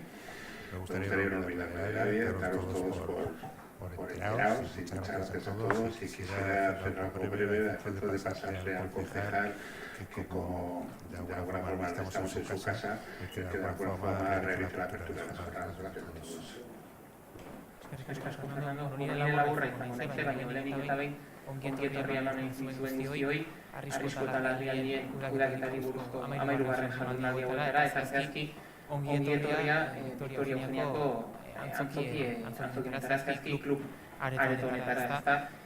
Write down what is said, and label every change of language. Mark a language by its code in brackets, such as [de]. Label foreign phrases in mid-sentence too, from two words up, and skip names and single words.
[es] Me gustaría no olvidarme de nadie, daros todos por enterados y muchas gracias a todos. Y quisiera hacer algo breve antes de pasarle al concejal, que como de alguna forma estamos en su casa, que de alguna forma realice la apertura de las jornadas. Gracias a todos. [eu] Nire laburra izango naize, baina lehenik eta behin ongi etorria lanen zuen guztioi, arrisko eta larrialdien kudeaketari buruzko 13. jardunaldi hauetara, eta zehazki ongi etorria Victoria Eugeniako antzokietara, zehazki klub areto honetara, ezta.